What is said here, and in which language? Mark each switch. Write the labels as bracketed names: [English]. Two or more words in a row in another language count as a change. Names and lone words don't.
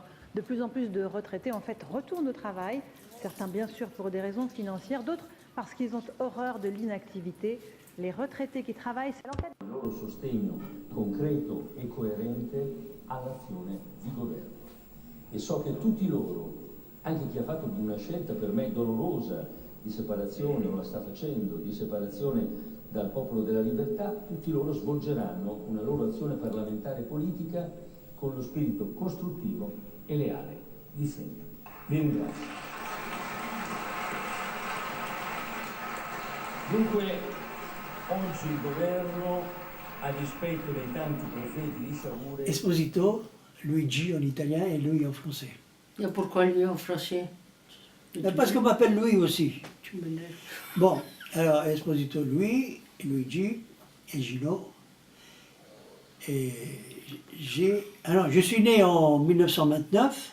[French] De plus en plus de retraités, en fait, retournent au travail. Certains, bien sûr, pour des raisons financières, d'autres parce qu'ils ont horreur de l'inactivité. Les retraités qui travaillent, c'est l'enquête. [Italian] Il loro sostegno concreto e coerente all'azione di governo. E so che tutti loro, anche chi ha fatto di una scelta per me dolorosa di separazione o la sta facendo, di separazione dal Popolo della Libertà, tutti loro svolgeranno una loro azione parlamentare politica con lo spirito costruttivo e leale di sempre. Vi ringrazio. Dunque, oggi il governo, a dispetto dei tanti profeti di sciagure... [French] Esposito, Luigi en italien et Louis en français. Et pourquoi lui en français? Parce qu'on m'appelle Louis aussi. Tu m'énerves. Bon, alors Esposito Louis, Luigi et Gino. Et alors, je suis né en 1929.